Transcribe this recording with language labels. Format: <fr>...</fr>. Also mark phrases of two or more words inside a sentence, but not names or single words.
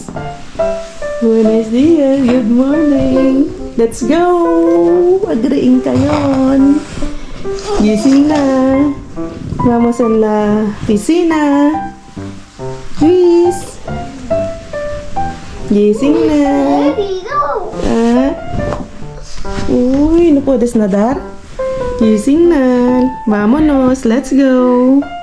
<es>Buenos dias,</es> <en>good morning. Let's go! Agreeing kayon.</en> <tl>Gising na.</tl> <es>Vamos a la piscina. Luis.</es> <tl>Gising na.</tl> <en>Baby, go.</en> <es>Ah. Uy, no puedes nadar?</es> <tl>Gising na.</tl> <es>Vámonos,</es> <en>let's go.</en>